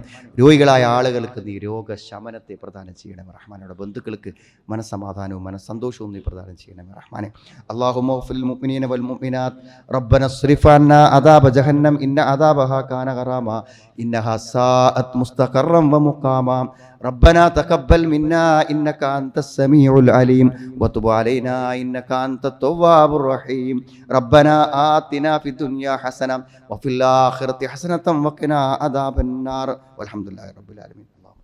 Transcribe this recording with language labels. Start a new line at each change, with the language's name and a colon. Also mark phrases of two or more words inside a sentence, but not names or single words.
Malayalam: രോഗികളായ ആളുകൾക്ക് നീ രോഗശമനത്തെ പ്രദാനം ചെയ്യണമേ റഹ്മാനയുടെ ബന്ധുക്കൾക്ക് മനസ്സമാധാനവും മനസ്സന്തോഷവും നീ പ്രദാനം ചെയ്യണമേ റഹ്മാനെ.
Arabic: اللهم اغفر المؤمنين والمؤمنات ربنا اصرف عنا عذاب جهنم إن عذابها كان غراما إنها ساءت مستقرا و مقاما ربنا تقبل منا إنك أنت السميع العليم وتب علينا إنك أنت التواب الرحيم ربنا آتنا في الدنيا حسنة وفي الآخرة حسنة وقنا عذاب النار والحمد لله رب العالمين.